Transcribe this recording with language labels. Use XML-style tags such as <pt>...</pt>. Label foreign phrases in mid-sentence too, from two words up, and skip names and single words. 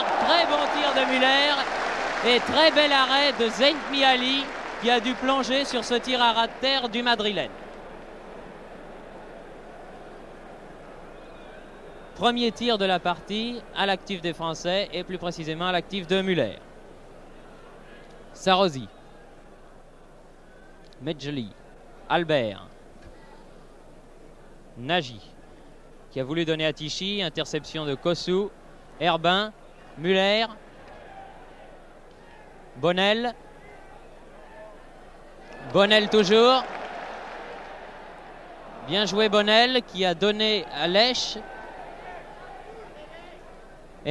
<fr>Très bon tir de Müller. Et très bel arrêt de Zentmiali qui a dû plonger sur ce tir à ras de terre du Madrilène. Premier tir de la partie à l'actif des Français et plus précisément à l'actif de Müller. Zarosi. Medjoli. Albert. Nagy qui a voulu donner à Tichy. Interception de Kossou. Herbin. Müller. Bonnel. Bonnel toujours. Bien joué Bonnel qui a donné à Lèche.</fr>